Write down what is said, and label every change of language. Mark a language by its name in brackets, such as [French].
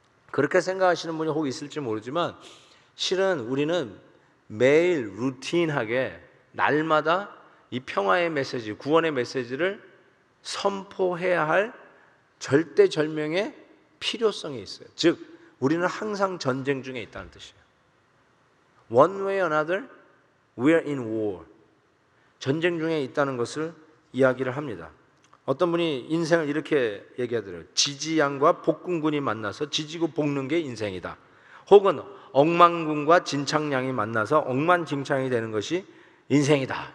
[Korean] 그렇게 생각하시는 분이 혹 있을지 모르지만, 실은 우리는 매일 루틴하게 날마다 이 평화의 메시지, 구원의 메시지를 선포해야 할 절대절명의 필요성이 있어요. 즉 우리는 항상 전쟁 중에 있다는 뜻이에요. [English] One way or another, we are in war. [Korean] 전쟁 중에 있다는 것을 이야기를 합니다. 어떤 분이 인생을 이렇게 얘기하더라고요. 지지양과 복군군이 만나서 지지고 볶는 게 인생이다. 혹은 억만군과 진창량이 만나서 억만진창이 되는 것이 인생이다.